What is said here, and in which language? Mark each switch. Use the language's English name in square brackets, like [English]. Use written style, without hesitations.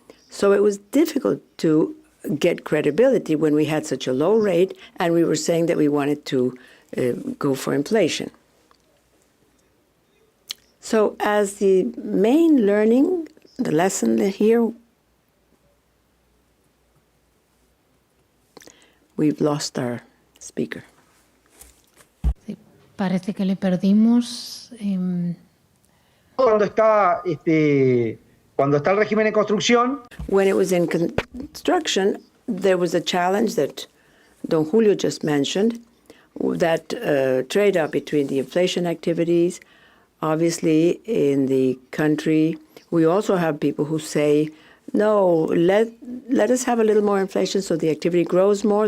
[English] So it was difficult to get credibility when we had such a low rate and we were saying that we wanted to go for inflation. So as the main learning, the lesson here, we've lost our speaker. [Spanish] Sí, parece que le perdimos. Cuando está el régimen en construcción. [English] When it was in construction, there was a challenge that Don Julio just mentioned, that trade-off between the inflation activities. Obviously, in the country, we also have people who say, no, let us have a little more inflation so the activity grows more.